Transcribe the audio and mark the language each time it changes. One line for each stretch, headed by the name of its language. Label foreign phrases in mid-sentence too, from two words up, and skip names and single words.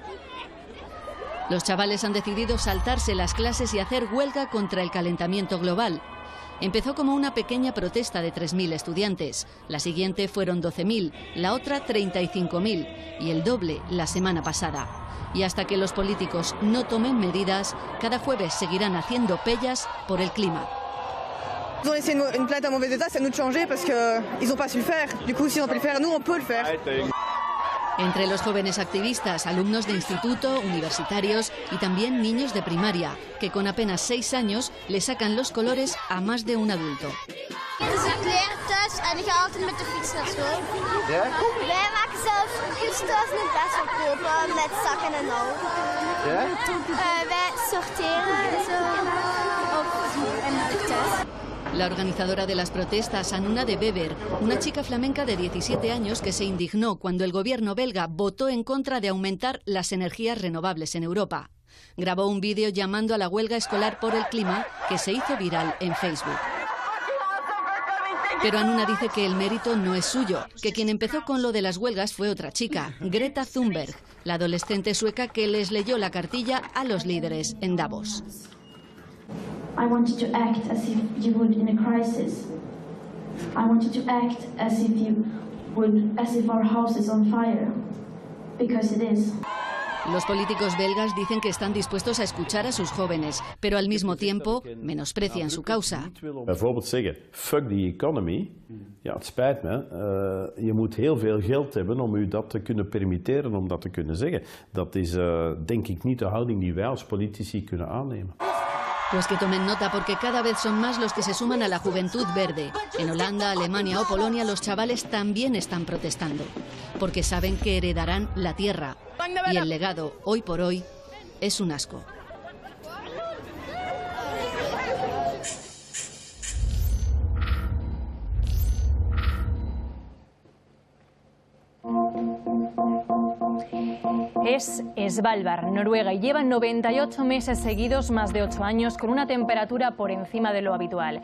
Spanish: Los chavales han decidido saltarse las clases y hacer huelga contra el calentamiento global. Empezó como una pequeña protesta de 3.000 estudiantes. La siguiente fueron 12.000, la otra 35.000 y el doble la semana pasada. Y hasta que los políticos no tomen medidas, cada jueves seguirán haciendo pellas por el clima.
French: Ils ont laissé une planète en mauvais état, c'est à nous de changer parce qu'ils n'ont pas su le faire. Du coup, s'ils ont pu le faire, nous on peut le faire.
Spanish: Entre los jóvenes activistas, alumnos de instituto, universitarios y también niños de primaria, que con apenas 6 años le sacan los colores a más de un adulto.
Dutch: Dus ik leer thuis en ik ga altijd met de fiets naar school. Ja? Wij maken zelf thuis een best wel kopen met zakken en al. Ja? Wij sorteren en zo en thuis.
Spanish: La organizadora de las protestas, Anuna de Weber, una chica flamenca de 17 años que se indignó cuando el gobierno belga votó en contra de aumentar las energías renovables en Europa. Grabó un vídeo llamando a la huelga escolar por el clima que se hizo viral en Facebook. Pero Anuna dice que el mérito no es suyo, que quien empezó con lo de las huelgas fue otra chica, Greta Thunberg, la adolescente sueca que les leyó la cartilla a los líderes en Davos.
English: I want you to act as if you would in a crisis. I want you to act as if our house is on fire, because it is.
Spanish: Los políticos belgas dicen que están dispuestos a escuchar a sus jóvenes, pero al mismo tiempo menosprecian su causa.
Dutch: Bijvoorbeeld zeggen,
English: fuck the economy.
Dutch: Ja, het spijt me. Je moet heel veel geld hebben om u dat te kunnen permitteren, om dat te kunnen zeggen. Dat is denk ik niet de houding die wij als politici kunnen aannemen.
Spanish: Pues que tomen nota porque cada vez son más los que se suman a la juventud verde. En Holanda, Alemania o Polonia los chavales también están protestando, porque saben que heredarán la tierra. Y el legado, hoy por hoy, es un asco. Es Svalbard, Noruega, y llevan 98 meses seguidos, más de 8 años, con una temperatura por encima de lo habitual.